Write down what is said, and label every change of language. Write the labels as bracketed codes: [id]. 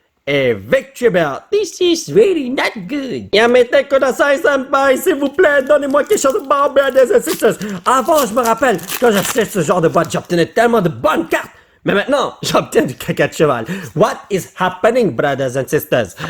[en] Et Victreebel, this is really not good. [ja] Yamete Kodasai Senpai, [fr] s'il vous plaît, donnez-moi quelque chose de bon, [en] brothers and sisters. [fr] Avant, je me rappelle, quand j'achetais ce genre de boîte, j'obtenais tellement de bonnes cartes. Mais maintenant, j'obtiens du caca de cheval. [en] What is happening, brothers and sisters?